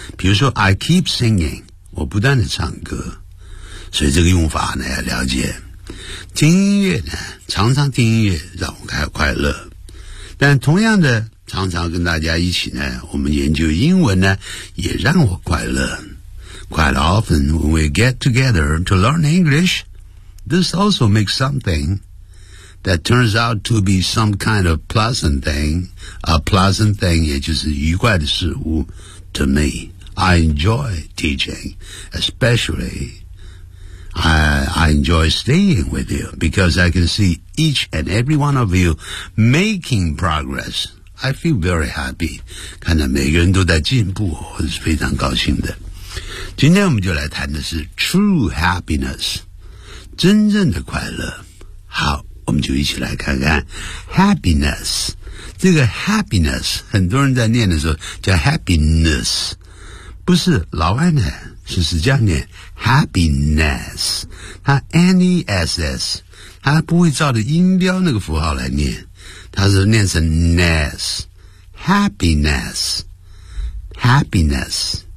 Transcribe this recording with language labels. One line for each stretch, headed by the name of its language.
Chinese: 比如说
English: I keep singing，
Chinese: 我不断的唱歌。所以这个用法呢要了解。听音乐呢，常常听音乐让我开快乐。但同样的，常常跟大家一起呢，我们研究英文呢，也让我快乐。
English: Quite often, when we get together to learn English, this also makes something that turns out to be some kind of pleasant thing. A pleasant thing,
Chinese: 也就是愉快的事物
English: to me. I enjoy teaching, especially I enjoy staying with you because I can see each and every one of you making progress. I feel very happy.
Chinese: 看到每个人都在进步，我是非常高兴的。今天我们就来谈的是
English: true happiness，
Chinese: 真正的快乐。好，我们就一起来看看 happiness。这个 happiness 很多人在念的时候叫 happiness， 不是老外呢，是这样念 happiness， 它 N-E-S-S， 它不会照着音标那个符号来念，它是念成 ness， happiness， happiness。